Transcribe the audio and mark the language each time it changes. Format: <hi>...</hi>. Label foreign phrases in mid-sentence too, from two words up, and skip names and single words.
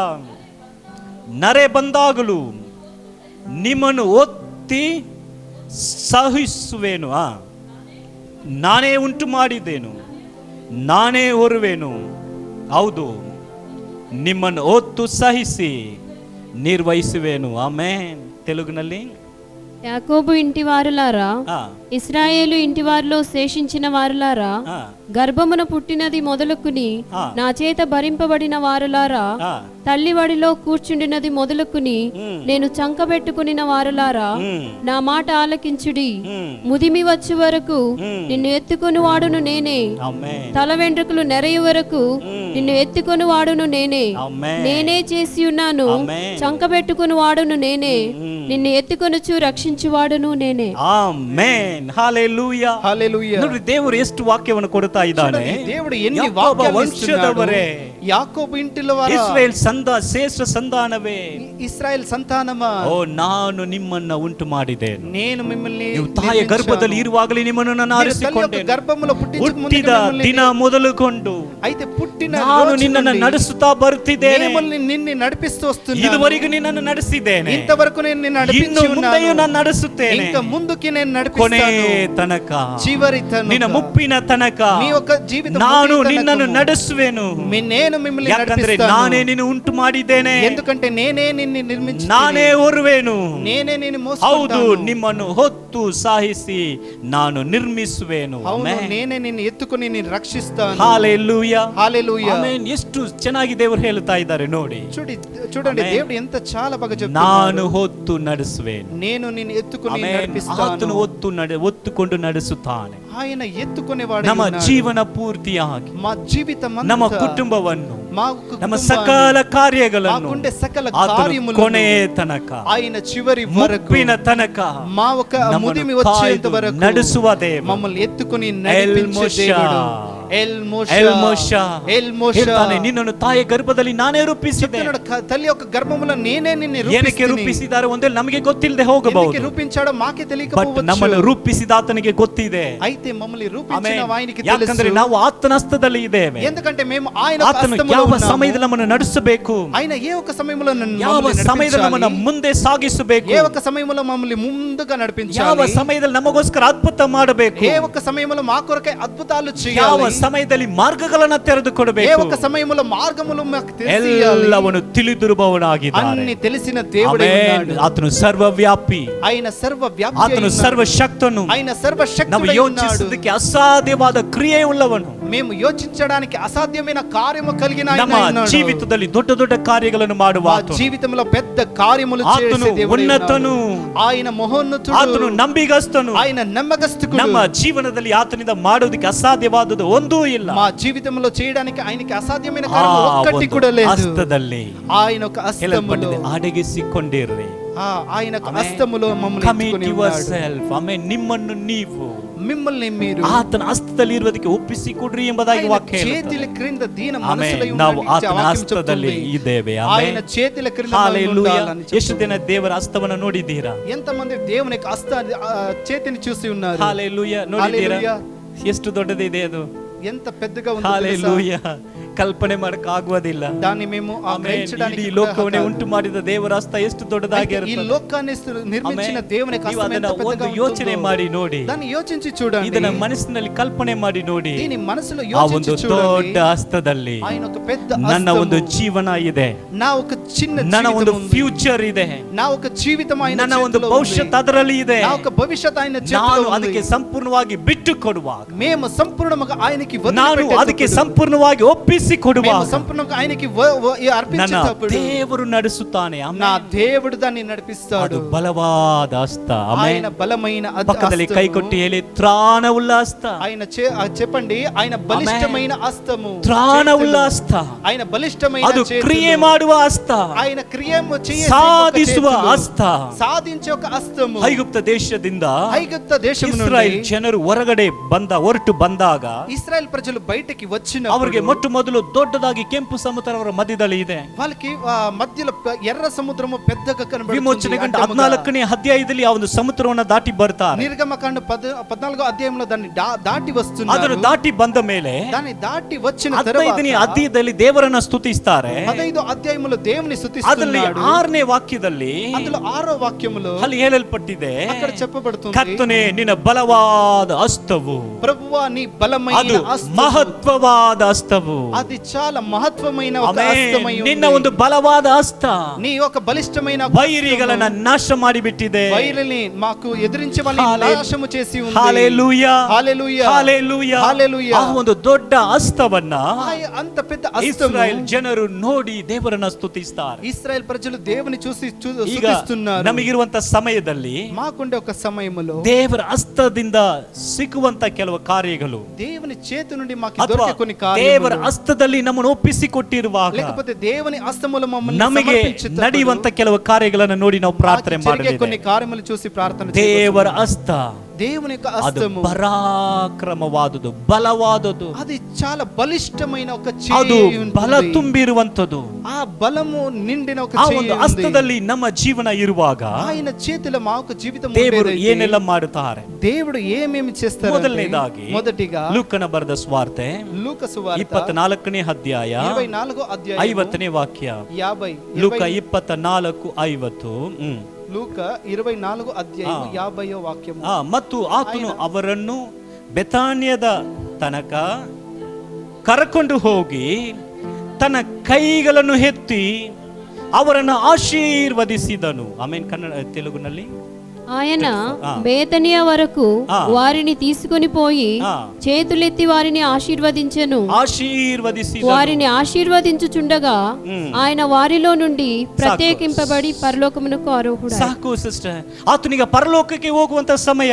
<kn>ನರೆ ಬಂದಾಗಲೂ ನಿಮ್ಮನ್ನು ಒತ್ತಿ ಸಹಿಸುವೆನು. ನಾನೇ ಉಂಟು ಮಾಡಿದ್ದೇನು, ನಾನೇ ಹೊರುವೆನು. ಹೌದು, ನಿಮ್ಮನ್ನು ಒತ್ತು ಸಹಿಸಿ ನಿರ್ವಹಿಸುವೆನು. ಆಮೆನ್. ತೆಲುಗಿನಲ್ಲಿ</kn> <te>యాకోబు ఇంటి వారులారా, ఆ, ఇశ్రాయేలు ఇంటి వారిలో శేషించిన వారులారా, ఆ, గర్భమున పుట్టినది మొదలుకుని ఆ. నా చేత భరింపబడిన వారులారా, ఆ, తల్లివడిలో కూర్చుండినది మొదలుకుని నేను చంకబెట్టుకునిన వారులారా, నా మాట ఆలకించుడి. ముదిమి వచ్చు వరకు నిన్ను ఎత్తుకొని వాడును నేనే, ఆమేన్. తల వెంట్రుకలు నెరయు వరకు నిన్ను ఎత్తుకొని వాడును నేనే. ఆమేన్. నేనే చేసి ఉన్నాను, ఆమేన్. చంకబెట్టుకుని వాడును నేనే, నిన్ను ఎత్తుకొనుచు రక్షించువాడును నేనే.</te> <kn>ಆಮೆನ್. ಹಲ್ಲೆಲೂಯಾ.</kn> <te>హల్లెలూయా.</te> <kn>ನೋಡಿ, ದೇವರು ಎಷ್ಟು ವಾಕ್ಯವನ್ನು ಕೊಡ್ತಾ ಇದ್ದಾನೆ.</kn> <te>చూడండి, దేవుడు ఎన్ని</te> <kn>ಯಾಕೋಬ</kn> <te>వాక్యాలు ఇస్తున్నాడు.</te> <kn>ವಂಶದವರೇ,</kn> <te>యాకోబు ఇంటిలో వారా,</te> <kn>ಇಸ್ರಾಯೇಲ್ ಶ್ರೇಷ್ಠ ಸಂತಾನವೇ,</kn> <te>ఇశ్రాయేల్ సంతానమా,</te> <kn>ಓ ನಾನು ನಿಮ್ಮನ್ನ ಉಂಟು ಮಾಡಿದ್ದೇನೆ.</kn> <te>నేను మిమ్మల్ని</te> <kn>ನೀವು ತಾಯಿಯ</kn> <te>నిర్మించాను.</te> <kn>ಗರ್ಭದಲ್ಲಿ ಇರುವಾಗಲೇ ನಿಮ್ಮನ್ನು ನಾನು</kn> <te>మీరు తల్లి యొక్క</te> <kn>ಆರಿಸಿಕೊಂಡೆನು.</kn> <te>గర్భములో పుట్టించక ముందే</te> <kn>ಹುಟ್ಟಿದ</kn> <te>మిమ్మల్ని</te> <kn>ದಿನ ಮೊದಲುಕೊಂಡು</kn> <te>అయితే పుట్టిన</te> <kn>ನಾನು</kn> <te>రోజు</te> <kn>ನಿನ್ನನ್ನು</kn> <te>నుండి</te> <kn>ನಡೆಸುತ್ತಾ ಬರುತ್ತಿದ್ದೇನೆ.</kn> <te>మిమ్మల్ని నిన్ను నడిపిస్తూ వస్తున్నాను.</te> <kn>ಇದುವರೆಗೂ ನಿನ್ನನ್ನು ನಡೆಸಿದ್ದೇನೆ,</kn> <te>ఇంతవరకు నేను నిన్ను</te> <kn>ಇನ್ನು</kn> <te>నడిపించి</te> <kn>ಮುಂದೆಯೂ</kn> <te>ఉన్నాను.</te> <kn>ನಾನು ನಡೆಸುತ್ತೇನೆ.</kn> <te>ఇంకా ముందుకి నేను</te> <kn>ಕೊನೆ</kn> <te>నడిపిస్తాను.</te> <kn>ತನಕ,</kn> <te>చివరి</te> <kn>ನಿನ್ನ</kn> <te>తనక,</te> <kn>ಮುಪ್ಪಿನ ತನಕ</kn> <te>మీ యొక్క జీవితం</te> <kn>ನಾನು</kn> <te>ముగియ</te> <kn>ನಿನ್ನನ್ನು</kn> <te>తనకము</te> <kn>ನಡೆಸುವೆನು.</kn> <te>నేను మిమ్మల్ని</te> <kn>ಯಾಕಂದ್ರೆ</kn> <te>నడిపిస్తాను.</te> <kn>ನಾನೇ ನಿನ್ನ ಉಂಟು ಮಾಡಿದ್ದೇನೆ,</kn> <te>ఎందుకంటే నేనే నిన్ను నిర్మించి</te> <kn>ನಾನೇ ಹೊರುವೆನು.</kn> <te>నేనే నిన్ను</te> <kn>ಹೌದು,</kn> <te>మోసుకుంటాను.</te> <kn>ನಿಮ್ಮನ್ನು ಹೊತ್ತು ಸಾಹಿಸಿ ನಾನು ನಿರ್ಮಿಸುವೆನು.</kn> <te>అవును,</te> <kn>ಆಮೆನ್.</kn> <te>నేనే నిన్ను ఎత్తుకొని నిన్ను రక్షిస్తాను.</te> <kn>ಹಲ್ಲೆಲೂಯಾ.</kn> <te>హల్లెలూయా.</te> <kn>ಆಮೆನ್. ಎಷ್ಟು ಚೆನ್ನಾಗಿ ದೇವರು ಹೇಳ್ತಾ ಇದ್ದಾರೆ ನೋಡಿ.</kn> <te>చూడండి,</te> <kn>ಆಮೆನ್.</kn> <te>దేవుడు ఎంత చాలా బాగా</te> <kn>ನಾನು</kn> <te>చెప్తున్నాడు.</te> <kn>ಹೊತ್ತು ನಡೆಸುವೆನು.</kn> <te>నేను నిన్ను ఎత్తుకొని</te> <kn>ಆಮೆನ್.</kn> <te>నడిపిస్తాను.</te> <kn>ಆತನು ಒತ್ತುಕೊಂಡು ನಡೆಸುತ್ತಾನೆ.</kn> <te>ఆయన ఎత్తుకునేవాడు.</te> <kn>ನಮ್ಮ ಜೀವನ ಪೂರ್ತಿಯಾಗಿ,</kn> <te>మా జీవితం</te> <kn>ನಮ್ಮ ಕುಟುಂಬವನ್ನು,</kn> <te>మా</te> <kn>ನಮ್ಮ</kn> <te>కుటుంబాన్ని,</te> <kn>ಸಕಲ ಕಾರ್ಯಗಳನ್ನು</kn> <te>మాకుండే సకల</te> <kn>ಆತನು</kn> <te>కార్యములను</te> <kn>ಕೊನೆ ತನಕ,</kn> <te>ఆయన చివరి వరకు,</te> <kn>ಮುಪ್ಪಿನ ತನಕ</kn> <te>మా ఒక</te> <kn>ನಮ್ಮನ್ನು</kn> <te>ముదిమి వచ్చేంత</te> <kn>ಕಾಯ್ದು</kn> <te>వరకు</te> <kn>ನಡೆಸುವ ದೇವ.</kn> <te>మమ్మల్ని ఎత్తుకొని</te> <kn>ಎಲ್</kn> <te>నడిపించే</te> <kn>ಮೋಶಾ.</kn> <te>దేవుడు.</te> <kn>ಹೇಳ್ತಾನೆ, ನಿನ್ನನ್ನು ತಾಯಿಯ ಗರ್ಭದಲ್ಲಿ ನಾನೇ ರೂಪಿಸಿದೆ.</kn> <te>తల్లి యొక్క గర్భములో నేనే నిన్ను</te> <kn>ಏನಕ್ಕೆ ರೂಪಿಸಿದ್ದಾರೆ ಒಂದೇ ನಮಗೆ ಗೊತ್ತಿಲ್ಲದೆ ಹೋಗಬಹುದು,</kn> <te>రూపించాడో మాకే</te> <kn>ಬಟ್</kn> <te>తెలియకపోవచ్చు.</te> <kn>ನಮ್ಮನ್ನು ರೂಪಿಸಿದ ಆತನಿಗೆ ಗೊತ್ತಿದೆ.</kn> <te>అయితే మమ్మల్ని</te> <kn>ಆಮೆನ್.</kn> <te>రూపించిన ఆయనకి</te> <kn>ಯಾಕಂದ್ರೆ</kn> <te>తెలుసు.</te> <kn>ನಾವು ಆತನ ಹಸ್ತದಲ್ಲಿ ಇದ್ದೇವೆ.</kn> <te>ఎందుకంటే మేము ఆయన</te> <kn>ಆತನು</kn> <te>హస్తములో</te> <kn>ಯಾವ</kn> <te>ఉన్నాము.</te> <kn>ಸಮಯದಲ್ಲಿ ನಮ್ಮನ್ನು ನಡೆಸಬೇಕು,</kn> <te>ఆయన ఏ ఒక్క సమయంలో</te> <kn>ಯಾವ</kn> <te>మమ్మల్ని</te> <kn>ಸಮಯದಲ್ಲಿ ನಮ್ಮನ್ನು</kn> <te>నడిపించాలి,</te> <kn>ಮುಂದೆ ಸಾಗಿಸಬೇಕು,</kn> <te>ఏ ఒక్క సమయంలో మమ్మల్ని ముందుగా</te> <kn>ಯಾವ</kn> <te>నడిపించాలి,</te> <kn>ಸಮಯದಲ್ಲಿ ನಮಗೋಸ್ಕರ ಅದ್ಭುತ ಮಾಡಬೇಕು,</kn> <te>ఏ ఒక్క సమయంలో మా కొరకై అద్భుతాలు</te> <kn>ಯಾವ</kn> <te>చేయాలి,</te> <kn>ಸಮಯದಲ್ಲಿ ಮಾರ್ಗಗಳನ್ನು ತೆರೆದು</kn> <te>ఏ</te> <kn>ಕೊಡಬೇಕು,</kn> <te>ఒక్క సమయంలో మార్గములు మాకు తెలియాలి.</te> <kn>ಎಲ್ಲವನ್ನು ತಿಳಿದಿರುವವನಾಗಿದ್ದಾನೆ.</kn> <te>అన్ని తెలిసిన దేవుడే ఉన్నాడు.</te> <kn>ಆತನು ಸರ್ವವ್ಯಾಪಿ,</kn> <te>ఆయన సర్వవ్యాపి</te> <kn>ಆತನು</kn> <te>ఉన్నాడు.</te> <kn>ಸರ್ವಶಕ್ತನು,</kn> <te>ఆయన</te> <kn>ನಾವು</kn> <te>సర్వశక్తుడై ఉన్నాడు.</te> <kn>ಯೋಚಿಸುವುದಕ್ಕೆ ಅಸಾಧ್ಯವಾದ ಕ್ರಿಯೆ ಉಳ್ಳವನು.</kn> <te>మేము యోచించడానికి అసాధ్యమైన కార్యము కలిగిన ఆయన</te> <kn>ನಮ್ಮ</kn> <te>ఉన్నాడు.</te> <kn>ಜೀವಿತದಲ್ಲಿ ದೊಡ್ಡ ದೊಡ್ಡ ಕಾರ್ಯಗಳನ್ನು ಮಾಡುವ</kn> <te>మా</te> <kn>ಆತನು.</kn> <te>జీవితంలో పెద్ద కార్యములు</te> <kn>ಆತನು</kn> <te>చేసే దేవుడే</te> <kn>ಉನ್ನತನು,</kn> <te>ఉన్నాడు. ఆయన మహోన్నతుడు,</te> <kn>ಆತನು ನಂಬಿಗಸ್ತನು.</kn> <te>ఆయన నమ్మకస్తుడు.</te> <kn>ನಮ್ಮ ಜೀವನದಲ್ಲಿ ಆತನಿಂದ ಮಾಡೋದಕ್ಕೆ ಅಸಾಧ್ಯವಾದದ್ದು ಒಂದೂ ಇಲ್ಲ.</kn> <te>మా జీవితంలో చేయడానికి ఆయనకి అసాధ్యమైన కార్యం ఒక్కటి</te> <kn>ಒಂದು</kn> <te>కూడా లేదు.</te> <kn>ಹಸ್ತದಲ್ಲಿ</kn> <te>ఆయన ఒక హస్తములో,</te> <kn>ಹೇಳಲ್ಪಟ್ಟಿದೆ, ಅಡಗಿಸಿಕೊಂಡಿರ್ರಿ.</kn> <te>ఆయన ఒక హస్తములో మమ్మల్ని</te> <en>Commit</en> <te>ఎత్తుకొని ఉన్నాడు.</te> <en>yourself.</en> <kn>ಆಮೆನ್. ನಿಮ್ಮನ್ನು ನೀವು</kn> <te>మిమ్మల్ని మీరు</te> <kn>ಆತನ ಹಸ್ತದಲ್ಲಿ ಇರುವುದಕ್ಕೆ ಒಪ್ಪಿಸಿಕೊಡ್ರಿ ಎಂಬುದಾಗಿ</kn> <te>ఆయన</te> <kn>ವಾಕ್ಯ</kn> <te>చేతుల</te> <kn>ಹೇಳುತ್ತದೆ.</kn> <te>క్రింద దీన</te> <kn>ಆಮೆನ್.</kn> <te>మనసులో</te> <kn>ನಾವು</kn> <te>ఉండండి.</te> <kn>ಆತನ</kn> <te>వాక్యం</te> <kn>ಹಸ್ತದಲ್ಲಿ</kn> <te>చెప్తుంది.</te> <kn>ಇದ್ದೇವೆ.</kn> <te>ఆయన</te> <kn>ಆಮೆನ್.</kn> <te>చేతుల క్రింద మనం</te> <kn>ಹಲ್ಲೆಲೂಯಾ.</kn> <te>ఉండాలని చెప్తుంది.</te> <kn>ಎಷ್ಟು ದಿನ ದೇವರ ಹಸ್ತವನ್ನು ನೋಡಿದ್ದೀರಾ?</kn> <te>ఎంతమంది దేవుని యొక్క చేతిని చూసి ఉన్నారు?</te> <kn>ಹಲ್ಲೆಲೂಯಾ. ನೋಡಿದ್ದೀರಾ?</kn> <te>హల్లెలూయా.</te> <kn>ಎಷ್ಟು ದೊಡ್ಡದಿದೆ ಅದು.</kn> <te>ఎంత పెద్దగా ఉందో తెలుసా?</te> <kn>ಹಲ್ಲೆಲೂಯಾ. ಕಲ್ಪನೆ ಮಾಡಕ್ ಆಗುವುದಿಲ್ಲ.</kn> <te>దాన్ని మేము గ్రహించడానికి</te> <kn>ಈ ಲೋಕವನ್ನೇ ಉಂಟು ಮಾಡಿದ ದೇವರ ಹಸ್ತ ಎಷ್ಟು ದೊಡ್ಡದಾಗಿರುತ್ತೆ.</kn> <te>ಈ ಲೋಕಾన్ని నిర్మించిన దేవుని యొక్క హస్తం ఎంత పెద్దగా ఉంటుందో</te> <kn>ಯೋಚನೆ ಮಾಡಿ ನೋಡಿ.</kn> <te>దాన్ని యోచించి చూడండి.</te> <kn>ಇದನ್ನ ಮನಸ್ಸಿನಲ್ಲಿ ಕಲ್ಪನೆ ಮಾಡಿ ನೋಡಿ.</kn> <te>దీని మనసులో</te> <kn>ಆ ಒಂದು</kn> <te>యోచించి చూడండి.</te> <kn>ದೊಡ್ಡ ಹಸ್ತದಲ್ಲಿ</kn> <te>ఆయన ఒక పెద్ద</te> <kn>ನನ್ನ ಒಂದು ಜೀವನ ಇದೆ,</kn> <te>నా ఒక చిన్న</te> <kn>ನನ್ನ ಒಂದು</kn> <te>జీవితం ఉంది,</te> <kn>ಫ್ಯೂಚರ್ ಇದೆ,</kn> <te>నా ఒక జీవితం ఆయన</te> <kn>ನನ್ನ ಒಂದು</kn> <te>చేతిలో ఉంది,</te> <kn>ಭವಿಷ್ಯತ್ ಅದರಲ್ಲಿ ಇದೆ.</kn> <te>నా ఒక భవిష్యత్ ఆయన చేతిలో</te> <kn>ನಾನು</kn> <te>ఉంది.</te> <kn>ಅದಕ್ಕೆ ಸಂಪೂರ್ಣವಾಗಿ ಬಿಟ್ಟು ಕೊಡುವಾಗ,</kn> <te>మేము సంపూర్ణంగా ఆయనకి</te> <kn>ನಾನು ಅದಕ್ಕೆ ಸಂಪೂರ್ಣವಾಗಿ ಒಪ್ಪಿಸಿ ಕೊಡುವಾಗ</kn> <te>సంపూర్ణంగా ఆయనకి</te> <kn>ನನ್ನ</kn> <te>అర్పించేటప్పుడు</te> <kn>ದೇವರು ನಡೆಸುತ್ತಾನೆ.</kn> <te>నా దేవుడు దాన్ని నడిపిస్తాడు.</te> <kn>ಅದು ಬಲವಾದ ಹಸ್ತ.</kn> <te>ఆయన బలమైన</te> <kn>ಪಕ್ಕದಲ್ಲಿ ಕೈ ಕೊಟ್ಟು ಹೇಳಿ, ತ್ರಾಣವುಳ್ಳ ಹಸ್ತ.</kn> <te>ఆయన చెప్పండి, ఆయన బలిష్టమైన హస్తము,</te> <kn>ತ್ರಾಣವುಳ್ಳ ಹಸ್ತ.</kn> <te>ఆయన బలిష్టమైన</te> <kn>ಅದು</kn> <te>చేతులు,</te> <kn>ಕ್ರಿಯೆ ಮಾಡುವ ಹಸ್ತ,</kn> <te>ఆయన క్రియము చేసే</te> <kn>ಸಾಧಿಸುವ</kn> <te>చేతులు,</te> <kn>ಹಸ್ತ.</kn> <te>సాధించే ఒక హస్తము.</te> <kn>ಐಗುಪ್ತ ದೇಶದಿಂದ</kn> <te>ఐగుప్త దేశము</te> <kn>ಇಸ್ರಾಯೇಲ್</kn> <te>నుండి</te> <kn>ಜನರು ಹೊರಗಡೆ ಹೊರಟು ಬಂದಾಗ</kn> <te>ఇశ్రాయేల్ ప్రజలు బయటికి వచ్చిన</te> <kn>ಅವರಿಗೆ ಮೊಟ್ಟ ಮೊದಲು ದೊಡ್ಡದಾಗಿ ಕೆಂಪು ಸಮುದ್ರ ಅವರ ಮಧ್ಯದಲ್ಲಿ ಇದೆ.</kn> <te>వాళ్ళకి మధ్యలో ఎర్ర సముద్రము పెద్దగా కనబడుతుంది.</te> <kn>ವಿಮೋಚನೆ ಗಂಡ 14ನೇ ಅಧ್ಯಾಯದಲ್ಲಿ ಆ ಒಂದು ಸಮುದ್ರವನ್ನು ದಾಟಿ ಬರ್ತಾರೆ.</kn> <te>నిర్గమకాండ 14వ అధ్యాయంలో దాన్ని దాటి వస్తున్నారు.</te> <kn>ಅದನ್ನು ದಾಟಿ ಬಂದ ಮೇಲೆ</kn> <te>దాన్ని దాటి వచ్చిన</te> <kn>15ನೇ ಅಧ್ಯಾಯದಲ್ಲಿ ದೇವರನ್ನ ಸ್ತುತಿಸ್ತಾರೆ.</kn> <te>15వ ಅಧ್ಯಾಯములో దేవుని</te> <kn>ಅದರಲ್ಲಿ</kn> <te>స్తుతిస్తున్నాడు.</te> <kn>6ನೇ ವಾಕ್ಯದಲ್ಲಿ</kn> <te>అందులో 6వ వాక్యములో</te> <kn>ಅಲ್ಲಿ ಹೇಳಲ್ಪಟ್ಟಿದೆ,</kn> <te>అక్కడ చెప్పబడుతుంది,</te> <kn>ಕರ್ತನೇ ನಿನ್ನ ಬಲವಾದ ಹಸ್ತವು,</kn> <te>ప్రభువా నీ బలమైన</te> <kn>ಅದು</kn> <te>హస్తము,</te> <kn>ಮಹತ್ವವಾದ ಹಸ್ತವು,</kn> <te>అది చాలా మహత్వమైన ఒక</te> <kn>ಆಮೆನ್.</kn> <te>హస్తమై ఉంది.</te> <kn>ನಿನ್ನ ಒಂದು ಬಲವಾದ ಹಸ್ತ</kn> <te>నీ ఒక బలిష్టమైన</te> <kn>ವೈರಿಗಳನ್ನ ನಾಶ ಮಾಡಿಬಿಟ್ಟಿದೆ.</kn> <te>వైరిని మాకు ఎదిరించే వాళ్ళని నాశనము చేసి ఉంది. హల్లెలూయా, హల్లెలూయా, హల్లెలూయా, హల్లెలూయా.</te> <kn>ಆ ಒಂದು ದೊಡ್ಡ ಹಸ್ತವನ್ನ</kn> <te>అంత పెద్ద హస్తము</te> <kn>ಇಸ್ರಾಯೇಲ್ ಜನರು ನೋಡಿ ದೇವರನ್ನ ಸ್ತುತಿಸ್ತಾರೆ.</kn> <te>ఇశ్రాయేల్ ప్రజలు దేవుని చూసి</te> <kn>ಈಗ</kn> <te>స్తుతిస్తున్నారు.</te> <kn>ನಮಗಿರುವಂತ ಸಮಯದಲ್ಲಿ</kn> <te>మాకుండే ఒక సమయములో</te> <kn>ದೇವರ ಹಸ್ತದಿಂದ ಸಿಕ್ಕುವಂತ ಕೆಲವು ಕಾರ್ಯಗಳು,</kn> <te>దేవుని చేతి నుండి మాకు</te> <kn>ಅಥವಾ</kn> <te>దొరికే కొన్ని</te> <kn>ದೇವರ</kn> <te>కార్యములు,</te> <kn>ಹಸ್ತದಲ್ಲಿ ನಮ್ಮನ್ನು ಒಪ್ಪಿಸಿಕೊಟ್ಟಿರುವಾಗ</kn> <te>లేకపోతే దేవుని హస్తములో మమ్మల్ని</te> <kn>ನಮಗೆ</kn> <te>సమర్పించుటప్పుడు</te> <kn>ನಡೆಯುವಂತ ಕೆಲವು ಕಾರ್ಯಗಳನ್ನು ನೋಡಿ ನಾವು ಪ್ರಾರ್ಥನೆ</kn> <te>మాకు జరిగే కొన్ని</te> <kn>ಮಾಡಬೇಕು.</kn> <te>కార్యములు చూసి ప్రార్థన</te> <kn>ದೇವರ</kn> <te>చేయవచ్చు.</te> <kn>ಹಸ್ತ</kn> <te>దేవుని యొక్క</te> <kn>ಅದು</kn> <te>హస్తము</te> <kn>ಪರಾಕ್ರಮವಾದುದು, ಬಲವಾದುದು,</kn> <te>అది చాలా బలిష్టమైన ఒక</te> <kn>ಅದು</kn> <te>చేయి</te> <kn>ಬಲ</kn> <te>ఉంటుంది.</te> <kn>ತುಂಬಿರುವಂತದ್ದು.</kn> <te>ఆ బలము నిండిన ఒక</te> <kn>ಆ</kn> <te>చేయి</te> <kn>ಒಂದು</kn> <te>ఉంది.</te> <kn>ಹಸ್ತದಲ್ಲಿ ನಮ್ಮ ಜೀವನ ಇರುವಾಗ</kn> <te>ఆయన చేతిలో మా ఒక జీవితం</te> <kn>ದೇವರು</kn> <te>ఉండేదైతే</te> <kn>ಏನೆಲ್ಲ ಮಾಡುತ್ತಾರೆ?</kn> <te>దేవుడు ఏమేమి చేస్తారు?</te> <kn>ಮೊದಲನೇದಾಗಿ</kn> <te>మొదటిగా</te> <kn>ಲೂಕನ ಬರೆದ ಸ್ವಾರ್ತೆ</kn> <te>లూకా సువార్త</te> <kn>24ನೇ ಅಧ್ಯಾಯ</kn> <te>24వ అధ్యాయం</te> <kn>50ನೇ ವಾಕ್ಯ.</kn> <te>50</te> <kn>ಲೂಕ 24:50.</kn> <te>లూకా 24వ అధ్యాయం 50వ వాక్యము.</te> <kn>ಮತ್ತು ಆತನು ಅವರನ್ನು ಬೆತಾನ್ಯದ ತನಕ ಕರಕೊಂಡು ಹೋಗಿ ತನ್ನ ಕೈಗಳನ್ನು ಎತ್ತಿ ಅವರನ್ನು ಆಶೀರ್ವದಿಸಿದನು. ಆಮೇಲೆ ಕನ್ನಡ ತೆಲುಗುನಲ್ಲಿ</kn> <te>ఆయన బేతనియా వరకు వారిని తీసుకొని పోయి చేతులెత్తి వారిని ఆశీర్వదించెను. వారిని ఆశీర్వదించుచుండగా ఆయన వారిలో నుండి ప్రత్యేకింపబడి పరలోకమునకు ఆరోహుడు.</te> <kn>ಸಾಕು ಸಿಸ್ಟರ್, ಆತನಿಗೆ ಪರಲೋಕಕ್ಕೆ ಹೋಗುವಂತ ಸಮಯ.</kn>